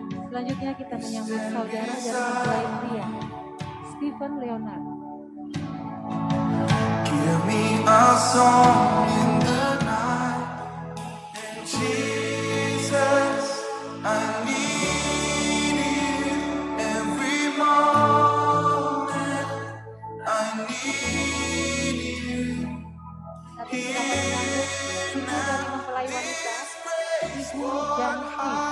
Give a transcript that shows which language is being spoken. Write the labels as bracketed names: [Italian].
[Indonesian] Selanjutnya kita menyambut saudara dari mempelai pria, Stephen Leonard. [English] Give me a song in the night, Jesus, I need you every moment, I need you. [Indonesian] Saat ini kita menyambut ibu dari mempelai wanita, Ibu Janti.